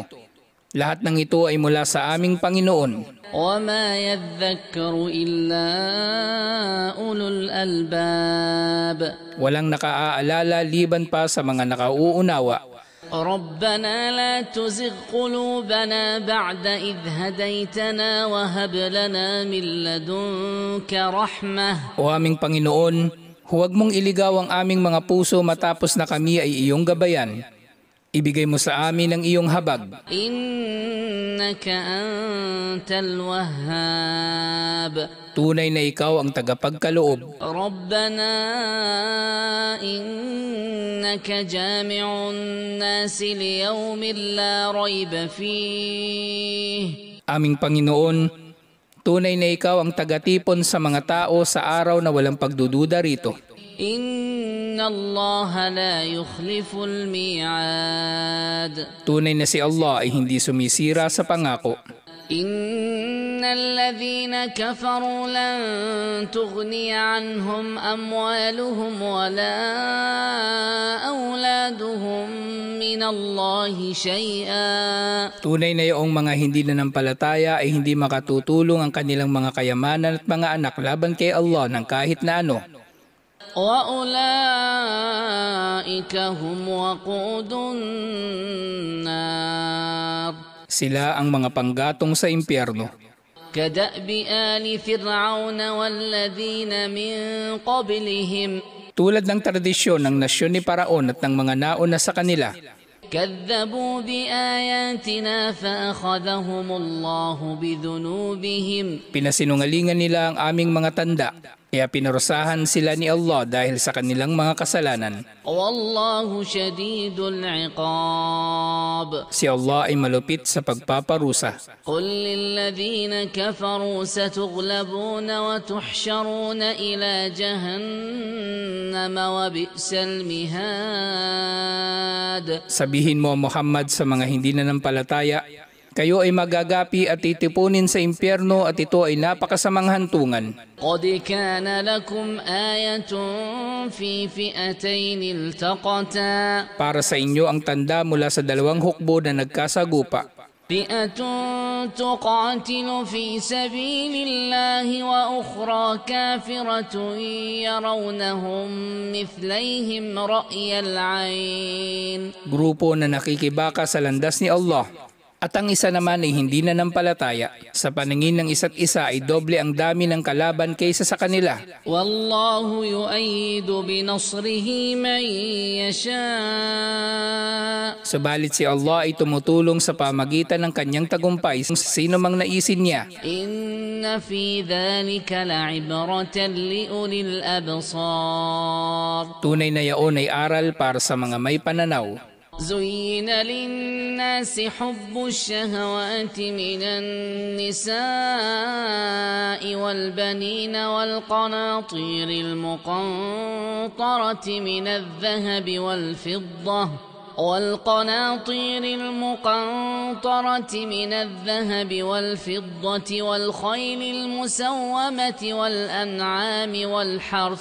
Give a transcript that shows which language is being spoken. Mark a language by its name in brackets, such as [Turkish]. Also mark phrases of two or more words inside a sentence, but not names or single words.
[Filipino] Lahat ng ito ay mula sa aming Panginoon. [Arabic] وَمَا يَذَّكَّرُ إِلَّا أُولُو الْأَلْبَابِ. [Filipino] Walang nakaaalala liban pa sa mga nakauunawa. [Arabic] رَبَّنَا لَا تُزِغْ قُلُوبَنَا بَعْدَ إِذْ هَدَيْتَنَا وَهَبْ لَنَا مِن لَّدُنكَ رَحْمَةً. [Filipino] O aming Panginoon, huwag mong iligaw ang aming mga puso matapos na kami ay iyong gabayan. Ibigay mo sa amin ang iyong habag. [Arabic] إِنَّكَ أَنتَ الْوَهَّابُ. [Filipino] Tunay na ikaw ang tagapagkaloob. [Arabic] رَبَّنَا إِنَّكَ جَامِعُ النَّاسِ لِيَوْمٍ لَّا رَيْبَ فِيهِ. [Filipino] Aming Panginoon, tunay na ikaw ang tagatipon sa mga tao sa araw na walang pagdududa rito. [Arabic] إِنَّ اللَّهَ لَا يُخْلِفُ الْمِيعَادَ. [Filipino] Tunay na si Allah ay hindi sumisira sa pangako. [Arabic] إِنَّ الَّذِينَ كَفَرُوا لَن تُغْنِيَ عَنْهُمْ أَمْوَالُهُمْ وَلَا أَوْلَادُهُمْ مِنَ اللَّهِ شَيْئًا. [Filipino] Tunay na iyong mga hindi nanampalataya ay hindi makatutulong ang kanilang mga kayamanan at mga anak laban kay Allah ng kahit na ano. [Arabic] وَأُولَئِكَ هُمْ وَقُودُ النَّارِ. [Filipino] Sila ang mga panggatong sa impyerno. [Arabic] كدأب آل فرعون والذين من قبلهم [Filipino] Tulad ng tradisyon ng nasyon ni Paraon at ng mga nauna sa kanila, [Arabic] كذبوا بآياتنا فأخذهم الله بذنوبهم [Filipino] pinasinungalingan nila ang aming mga tanda, kaya pinarusahan sila ni Allah dahil sa kanilang mga kasalanan. [Arabic] والله شديد العقاب [Filipino] Si Allah ay malupit sa pagpaparusa. [Arabic] قل للذين كفروا ستغلبون وتحشرون إلى جهنم وبئس المهاد. [Filipino] Sabihin mo, Muhammad, sa mga hindi nanampalataya, kayo ay magagapi at titipunin sa impyerno at ito ay napakasamang hantungan. [Arabic] قد كان لكم آية في فئتين التقتا [Filipino] Para sa inyo ang tanda mula sa dalawang hukbo na nagkasagupa. [Arabic] فئة تقاتل في سبيل الله وأخرى كافرة يرونهم مثليهم رأي العين. [Filipino] Grupo na nakikibaka sa landas ni Allah. At ang isa naman ay hindi nanampalataya. Sa paningin ng isa't isa ay doble ang dami ng kalaban kaysa sa kanila. [Arabic] والله يؤيد بنصره من يشاء [Filipino] Subalit si Allah ay tumutulong sa pamagitan ng kanyang tagumpay sa sino mang naisin niya. [Arabic] إن في ذلك لعبرة لأولي الأبصار. [Filipino] Tunay na yaon ay aral para sa mga may pananaw. [Arabic] زين للناس حب الشهوات من النساء والبنين والقناطير المقنطرة من الذهب والفضة والخيل المسومة والأنعام والحرث.